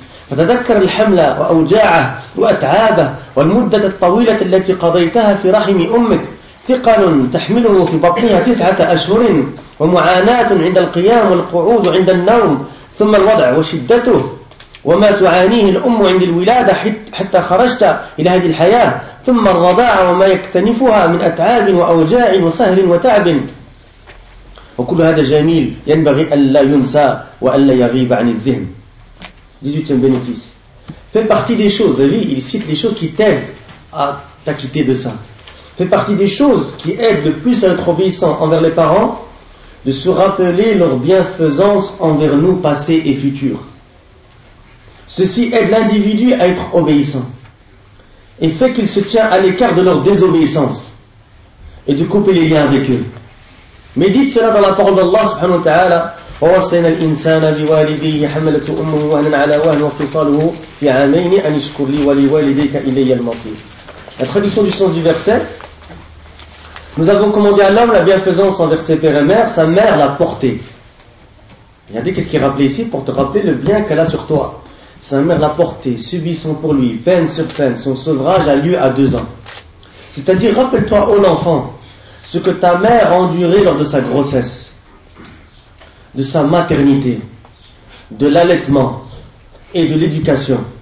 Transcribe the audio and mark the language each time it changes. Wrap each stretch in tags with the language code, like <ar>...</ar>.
<ar>فتذكر الحمل وأوجاعه وأتعابه والمدة الطويلة التي قضيتها في رحم أمك ثقل تحمله في بطنها 9 أشهر ومعاناة عند القيام والقعود عند النوم ثم الوضع وشدته وما تعانيه الأم عند الولادة حتى خرجت إلى هذه الحياة ثم الرضاعة وما يكتنفها من أتعاب وأوجاع وسهر وتعب وكل هذا جميل ينبغي أن لا ينسى وأن لا يغيب عن الذهن.</ar> <fr>18 bénéfice. Fait partie des choses, lui, il cite les choses qui t'aident à t'acquitter de ça. fait partie des choses qui aident le plus à être obéissant envers les parents, de se rappeler leur bienfaisance envers nous, passé et futur. Ceci aide l'individu à être obéissant et fait qu'il se tient à l'écart de leur désobéissance et de couper les liens avec eux. Mais dites cela dans la parole d'Allah</fr> <ar>subhanahu wa ta'ala, ووصينا الإنسان بوالديه حملته أمه وهنا على وهن وفصاله في عامين أن يشكر لي ولوالديك إلي المصير.</ar> <fr>La traduction du sens du verset: nous avons commandé à l'homme la bienfaisance envers ses pères et mères, sa mère l'a portée. Regardez qu'est-ce qu'il rappelait ici pour te rappeler le bien qu'elle a sur toi. Sa mère l'a portée, subissant pour lui peine sur peine. Son sevrage a lieu à 2 ans. C'est-à-dire, rappelle-toi, ô l'enfant, ce que ta mère a enduré lors de sa grossesse, de sa maternité, de l'allaitement et de l'éducation.</fr>